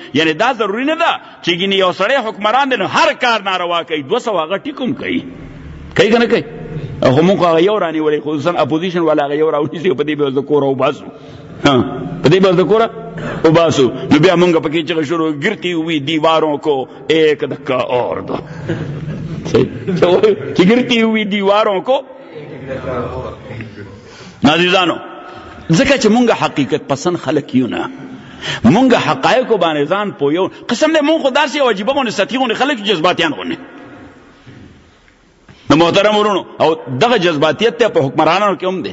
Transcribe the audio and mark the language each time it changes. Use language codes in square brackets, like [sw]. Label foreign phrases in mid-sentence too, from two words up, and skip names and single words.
[ps] یعنی دا ضروري نه ده چې ګینې یو سړی حکمران دی نو هر کار ناروا کوي 200 هغه ټیک هم کوي کوي که نه کوي. خو مونږ هغه یو رانیولی خصوصا اپوزیشن والا هغه یو راونیسي په دې به د کوره وباسو په دې به د کوره وباسو. نو بیا مونږ پکې چغه شروع [ur] گرتی ہوئی دیواروں کو ایک دھکا اور دو کہ گرتی ہوئی دیواروں کو. [ps] عزیزانو ځکه چې مونږ حقیقت پسند خلک یو نه مونږ حقایقو باندې ځان پویو. قسم دې مونږ خو داسې یو عجیبه غونې سطحي غونې خلک جذباتیان غونې نو محترم ورونو او دغه جذباتیت ته په حکمرانانو کې هم دی.